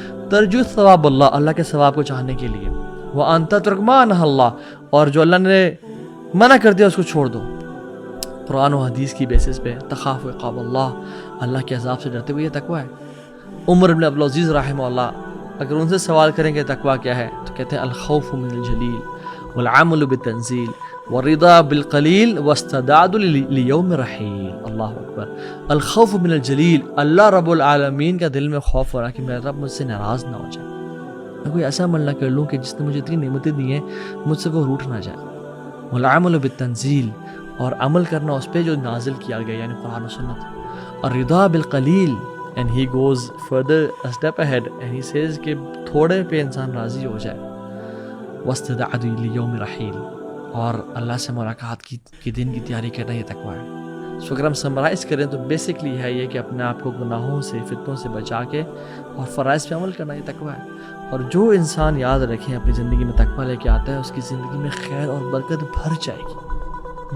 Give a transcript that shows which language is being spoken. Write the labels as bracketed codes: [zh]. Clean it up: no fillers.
[ar] ترجو ثواب اللہ, [ur] اللہ کے ثواب کو چاہنے کے لیے. [ar] وَأَن تَتْرُكْ مَا نَهَى اللَّهُ, [ur] اور جو اللہ نے منع کر دیا اس کو چھوڑ دو. قرآن و حدیث کی بیسس پہ. [ar] تخاف عقاب اللہ, [ur] اللہ کے عذاب سے ڈرتے ہوئے, یہ تقوی ہے. عمر بن عبدالعزیز رحمہ اللہ, اگر ان سے سوال کریں کہ تقوی کیا ہے, تو کہتے ہیں [ar] الخوف من الجلیل والعمل بالتنزيل والرضا بالقليل واستعداد ليوم رحيل. اللہ اکبر. الخوف من الجلیل, [ur] اللہ رب العالمین کا دل میں خوف ہو رہا کہ میرا رب مجھ سے ناراض نہ ہو جائے, میں کوئی ایسا عمل نہ کر لوں کہ جس نے مجھے اتنی نعمتیں دی ہیں مجھ سے وہ روٹ نہ جائے. [ar] والعمل بالتنزیل, [ur] اور عمل کرنا اس پہ جو نازل کیا گیا یعنی قرآن و سنت. [ar] الرضا بالقلیل, [en] and he goes further a step ahead and he says [ur] کہ تھوڑے پہ انسان راضی ہو جائے. [ar] واستعداد لیوم رحیل, [ur] اور اللہ سے ملاقات کی دن کی تیاری کرنا یہ تقویٰ ہے. سو اگر ہم سمرائز کریں تو بیسکلی ہے یہ کہ اپنے آپ کو گناہوں سے فتنوں سے بچا کے اور فرائض پہ عمل کرنا یہ تقویٰ ہے. اور جو انسان یاد رکھیں اپنی زندگی میں تقویٰ لے کے آتا ہے اس کی زندگی میں خیر اور برکت بھر جائے گی.